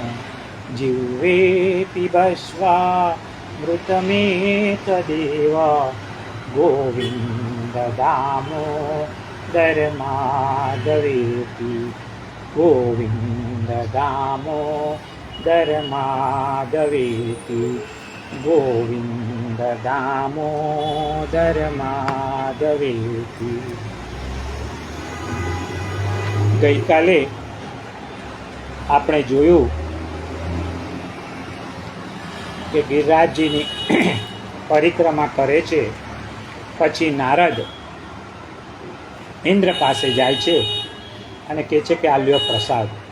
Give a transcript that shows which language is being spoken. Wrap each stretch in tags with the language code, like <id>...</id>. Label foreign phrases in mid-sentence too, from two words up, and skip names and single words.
<sa>जिह्वे पिबस्वामृतमेतदेव गोविन्द दामोदर माधवेति। गोविन्द दामोदर माधवेति। गोविन्द दामोदर माधवेति।</sa> <gu>ગઈકાલે આપણે જોયું કે ગિરિરાજજીની પરિક્રમા કરે છે, પછી નારદ ઇન્દ્ર પાસે જાય છે અને કહે છે કે આ લ્યો પ્રસાદ.</gu>